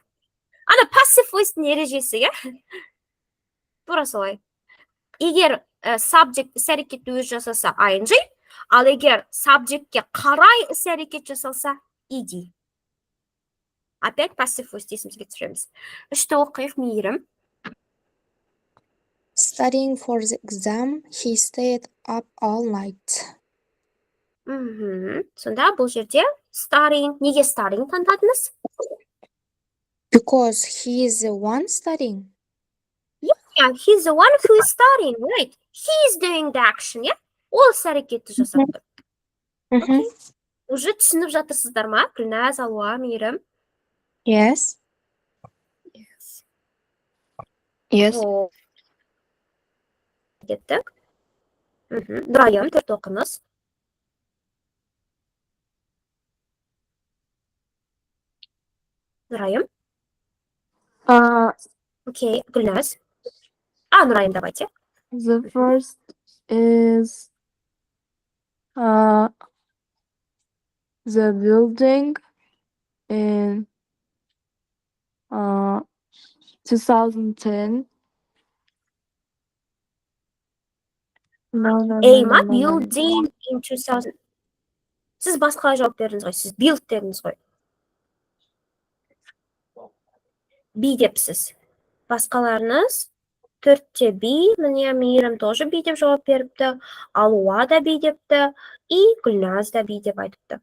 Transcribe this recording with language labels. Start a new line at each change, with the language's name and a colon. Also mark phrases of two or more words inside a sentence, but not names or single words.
Kazakh: Ана
English: passive voice-
Kazakh: тің ережесі, тура солай. Егер subject іс-әрекетті өзі жасаса ing, ал егер subjectке қарай іс-әрекет жасалса ed. Опять
English: passive voice
Kazakh: есімізге түсіреміз. Үшті оқиық, мейірім.
English: Studying for the exam, he stayed up all night.
Kazakh: Сонда бұл жерде studying, неге studying таңдадыңыз?
English: Because he is the one studying. Yeah, he's the one who is studying, right? He is doing the action, yeah?
Kazakh: Ол іс-әрекетті жасап тұр. Mhm. Уже түсініп жатырсыздар ма? Гүлназ, Алуа, мейірім.
English: Yes. Yes.
Kazakh: Кеттік. Нұрайым, төрт оқыңыз. Нұрайым. Окей, Гүлназ. Нұрайым, давайте.
English: The first is the building in 2010. No. Ма, building in 2000.
Kazakh: Сіз басқа жауап бердіңіз ғой, сіз build дедіңіз ғой. B депсіз. Басқаларыңыз 4-те B, міне мейірім тоже B деп жауап беріпті, Алуа да B депті, и Гүлназ да B деп айтыпты.